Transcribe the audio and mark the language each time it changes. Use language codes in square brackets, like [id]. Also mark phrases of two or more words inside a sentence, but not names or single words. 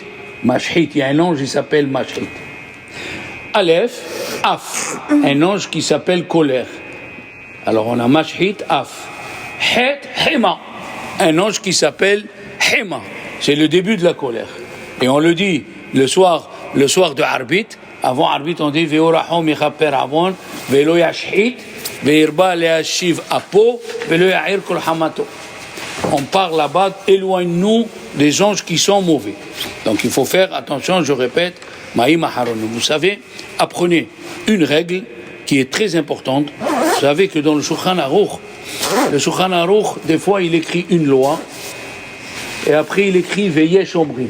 [fr] Mashhit, il y a un ange qui s'appelle Mashhit. Aleph, Af, un ange qui s'appelle colère. Alors on a Mashhit, Af. Het, Hema, un ange qui s'appelle Hema. C'est le début de la colère. Et on le dit le soir de Arbit. Avant Arbit, on dit [he] ורחום מכפר עון, ולא ישחית, והרבה להשיב אפו, ולא יעיר כל חמתו. [fr] On parle là-bas, éloigne-nous des anges qui sont mauvais. Donc il faut faire attention, je répète, [he] מים אחרונים. [fr] Vous savez, apprenez une règle qui est très importante. Vous savez que dans le Shulchan Aruch, des fois il écrit une loi, et après il écrit [he] ויש אומרים.